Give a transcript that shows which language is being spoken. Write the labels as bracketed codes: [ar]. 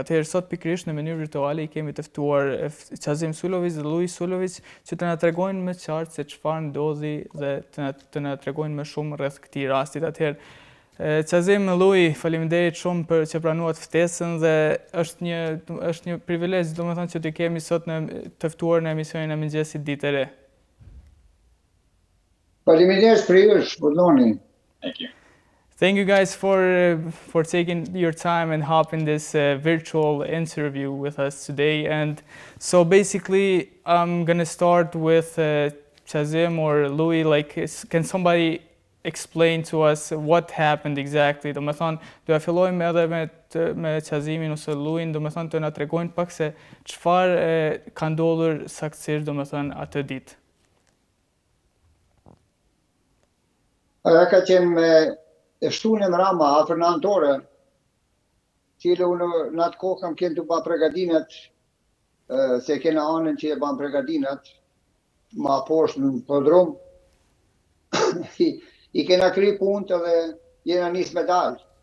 [sq] Atëherë, sot pikërisht në mënyrë virtuale i kemi të ftuar Qazim Suljovic dhe Louie Suljovic që të na tregojnë më qartë se çfarë ndodhi dhe të na tregojnë më shumë rreth këtij rasti. Atëherë, Qazim, Louie, faleminderit shumë për që pranuat ftesën dhe është një privilegj, domethënë, që të kemi sot të ftuar në emisionin e mëngjesit Ditë e Re. Faleminderit për ju, Shpalloni. [en] Thank you. Thank you guys for taking your time and hopping this virtual interview with us today. And so basically, I'm gonna start with Qazim or Louie. Like, can somebody explain to us what happened exactly? [sq] Do me thonë, do ja fillojmë edhe me Qazimin ose Louie, do me thonë të na tregojnë pak se çfarë ka ndodhur saktësisht, do me thonë, atë ditë. Ajo ka qenë e shtunë në Rama, afër 9 ore, cilë unë në atë kohë kam kënë të ba pregadinat, se kena anën që e ban pregadinat, ma poshtë në podrum, i kena kry punët dhe jena njës me dalë.